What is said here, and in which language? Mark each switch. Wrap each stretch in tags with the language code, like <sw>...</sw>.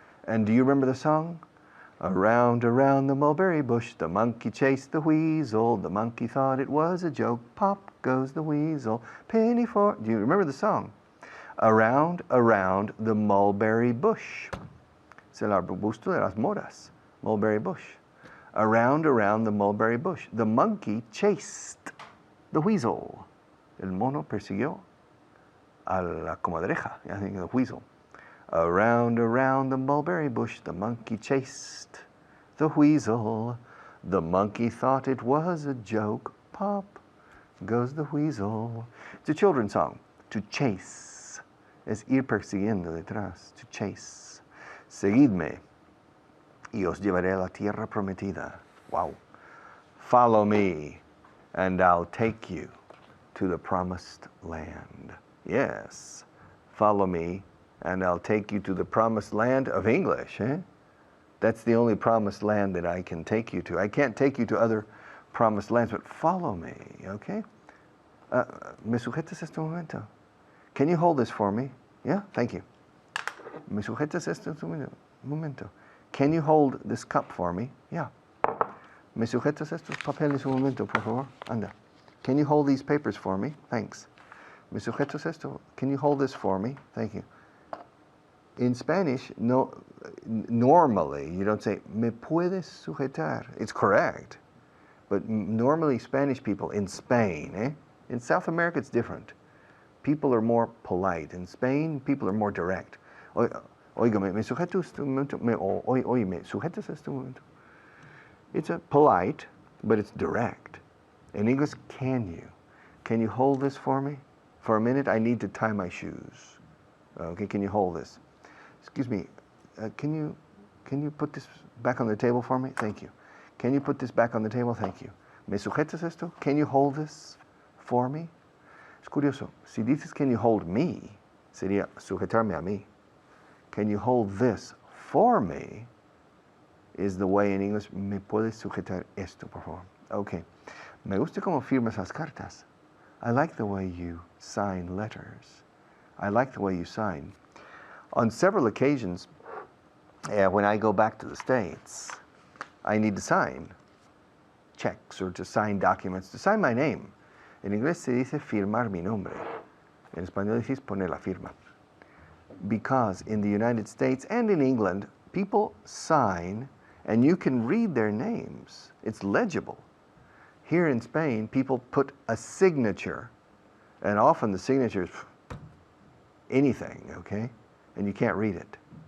<en>And do you remember the song? Around, around the mulberry bush, the monkey chased the weasel. The monkey thought it was a joke. Pop goes the weasel. Penny for... Do you remember the song? Around, around the mulberry bush.</en> <es>Es el arbusto de las moras.</es> <en>Mulberry bush. Around, around the mulberry bush. The monkey chased the weasel.</en> <es>El mono persiguió a la comadreja.</es> <en>I think the weasel. Around, around the mulberry bush, the monkey chased the weasel. The monkey thought it was a joke. Pop goes the weasel. It's a children's song. To chase.</en> <es>Es ir persiguiendo detrás.</es> <en>To chase.</en> <es>Seguidme, y os llevaré a la tierra prometida.</es> <en>Wow. Follow me, and I'll take you to the promised land. Yes. Follow me, and I'll take you to the promised land of English. That's the only promised land that I can take you to. I can't take you to other promised lands, but follow me, okay?</en> <es>¿Me sujetas este momento?</es> <en>Can you hold this for me? Yeah, thank you.</en> <es>¿Me sujetas este momento?</es> <en>Can you hold this cup for me? Yeah.</en> <es>¿Me sujetas estos papeles un momento, por favor? Anda.</es> <en>Can you hold these papers for me? Thanks.</en> <es>¿Me sujetas esto?</es> <en>Can you hold this for me? Thank you. In Spanish, no, normally you don't say,</en> <es>¿me puedes sujetar?</es> <en>It's correct. But normally Spanish people in Spain, in South America it's different. People are more polite. In Spain, people are more direct.</en> <es>Oiga, ¿me sujetas este momento? Oye, ¿me sujetas este momento?</es> <en>It's a polite, but it's direct. In English, can you? Can you hold this for me? For a minute, I need to tie my shoes. Okay, can you hold this? Excuse me, can you put this back on the table for me? Thank you. Can you put this back on the table? Thank you.</en> <es>¿Me sujetas esto?</es> <en>Can you hold this for me?</en> <es>Es curioso. Si dices</es> <en>can you hold me,</en> <es>sería sujetarme a mí.</es> <en>Can you hold this for me is the way in English,</en> <es>¿me puedes sujetar esto, por favor?</es> <en>Okay.</en> <es>Me gusta cómo firmas las cartas.</es> <en>I like the way you sign letters. I like the way you sign. On several occasions, when I go back to the States, I need to sign checks or to sign documents, to sign my name.</en> <es>En inglés se dice firmar mi nombre. En español decís poner la firma.</es> <en>Because in the United States and in England, people sign and you can read their names. It's legible. Here in Spain, people put a signature, and often the signature is anything, okay? And you can't read it.</en>